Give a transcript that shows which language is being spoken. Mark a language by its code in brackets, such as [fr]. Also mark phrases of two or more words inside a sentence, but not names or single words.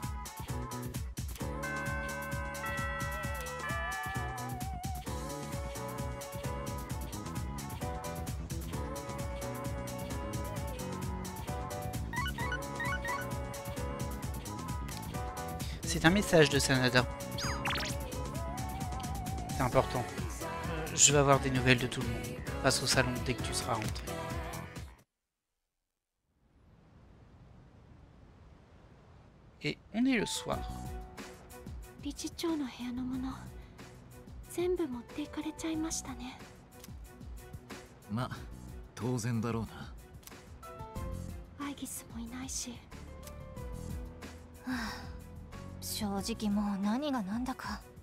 [fr] C'est un message de Sanada. C'est important. Je vais avoir des nouvelles de tout le monde. Passe au salon dès que tu seras rentré. Et on est le soir. [ja] 理事長の部屋のもの全部持っていかれちゃいましたね。ま、当然だろうな。アイギスもいないし。はあ、正直もう何が何だか。